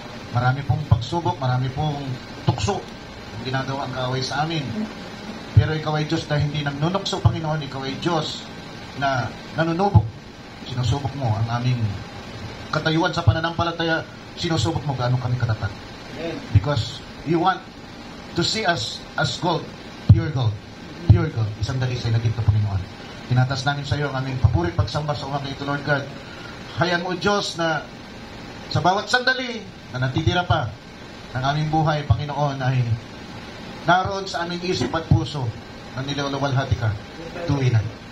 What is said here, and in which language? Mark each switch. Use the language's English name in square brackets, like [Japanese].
[Filipino] Marami pong pagsubok, marami pong tukso ang ginagawa ang kaaway sa amin. Pero ikaw ay Diyos na hindi nagnunukso, Panginoon. Ikaw ay Diyos na nanunubok. Sinusubok mo ang aming katayuan sa pananampalataya. Sinusubok mo gaano kami katapat. [English] Because you want to see us as gold, pure gold. Pure gold. [Filipino] Isang dalisay na ginto, Panginoon. Tinatas namin sa iyo ang aming papurit pagsamba sa umagang ito, Lord God. Hayaan mo, Diyos, na sa bawat sandali na natitira pa ng aming buhay, Panginoon, ay naroon sa aming isip at puso na nilawalhati ka. Tuwinan.